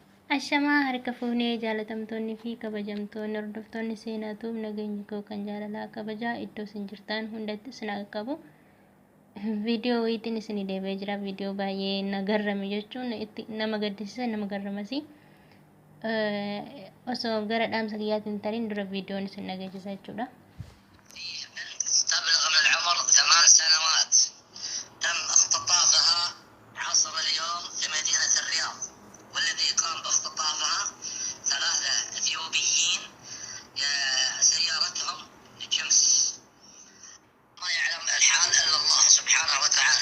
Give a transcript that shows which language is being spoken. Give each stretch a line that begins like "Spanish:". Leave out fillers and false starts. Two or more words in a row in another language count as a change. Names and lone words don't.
Oromo: Ashamaa harka fuunee jaalatamtoonni fi kabajamtoonni hordoftoonni seenaa tuub nageenyi koo kan jaalalaa kabajaa iddoo isin jirtan hundatti isin haa qabu. Viidiyoo wayiitiin isin deebi'ee jira. Viidiyoo baay'ee na garrame jechuun itti nama gaddisiisa nama garramasi. Osoo gara dhaamsa kiyyaatiin tarin dura viidiyoon isin dhageessisa jechuudha.
Arabic: تبلغ من العمر 8 سنوات تم اختطافها عصر اليوم في مدينة الرياض، والذي قام باختطافها 3 اثيوبيين سيارتهم جمس، ما يعلم الحال الا الله سبحانه وتعالى.